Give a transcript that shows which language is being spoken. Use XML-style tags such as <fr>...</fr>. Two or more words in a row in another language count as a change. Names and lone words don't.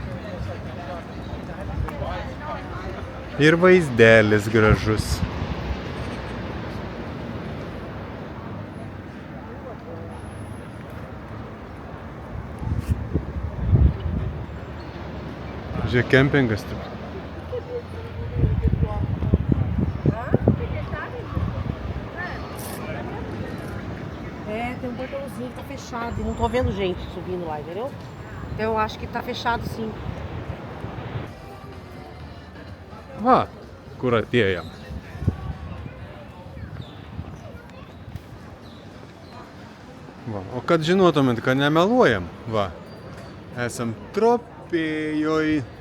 <lt>Ir vaizdelis gražus. Žiūrėk, kempingas taip.</lt> <pt>Tem um portãozinho que tá fechado. Não tô vendo gente subindo lá, entendeu? Então eu acho que tá fechado sim.</pt> <lt>Va, kur atėjom. Va, o kad žinotumėt, kad nemeluojam, va, esam Tropėjoj.</lt>